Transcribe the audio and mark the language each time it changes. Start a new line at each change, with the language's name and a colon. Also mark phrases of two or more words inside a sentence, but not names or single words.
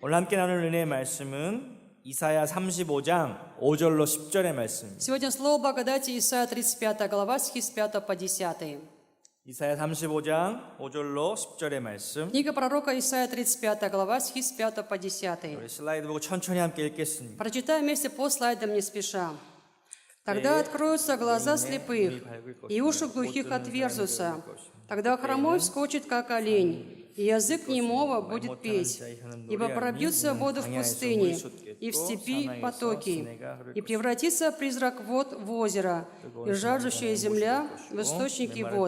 Korean: 오늘 함께 나눌 은혜의 말씀은 이사야 35장 5절로 10절의 말씀입니다.
Russian: Сегодня слово благодати Исайя 35 глава, стихи с 5 по 10.
Korean: 이사야 35장 5절로 10절의 말씀.
Russian: Книга пророка Исайя 35 глава, стихи с 5 по 10.
Korean: 우리 슬라이드 보고 천천히 함께 읽겠습니다.
Russian: Прочитаем вместе по слайдам не спеша. Тогда откроются глаза слепых, и уши глухих отверзутся. Тогда хромой вскочит, как олень, и язык немого будет петь. Ибо пробьются воды в пустыне, и в степи потоки, и превратится призрак вод в озеро, и жаждущая земля в источники вод.